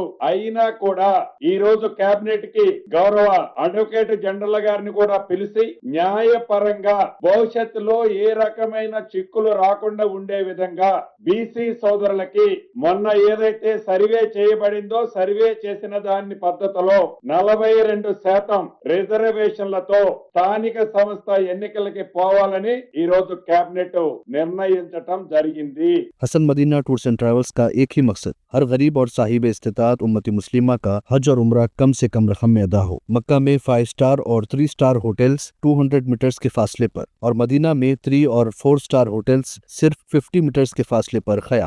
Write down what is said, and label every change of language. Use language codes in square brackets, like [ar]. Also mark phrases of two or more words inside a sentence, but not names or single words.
[te] అయినా కూడా ఈ రోజు కేబినెట్ కి గౌరవ [en] advocate general [te] గారిని కూడా పిలిచి న్యాయపరంగా భవిష్యత్తులో ఏ రకమైన చిక్కులు రాకుండా ఉండే విధంగా బీసీ సోదరులకి మొన్న ఏదైతే సర్వే చేయబడిందో సర్వే చేసిన దాని పద్ధతిలో 42% రిజర్వేషన్లతో స్థానిక సంస్థ ఎన్నికలకి పోవాలని ఈ రోజు కేబినెట్ నిర్ణయించటం జరిగింది। [ur] حسن مدینہ ٹورس اینڈ ٹریولز کا ایک ہی مقصد، ہر غریب اور صاحب استطاعت امت مسلمہ کا حج اور عمرہ کم سے کم رقم میں ادا ہو۔ مکہ میں 5 سٹار اور 3 سٹار ہوٹلز 200 میٹرز کے فاصلے پر اور مدینہ میں 3 اور 4 سٹار ہوٹلز صرف 50 میٹرز کے فاصلے پر قیام۔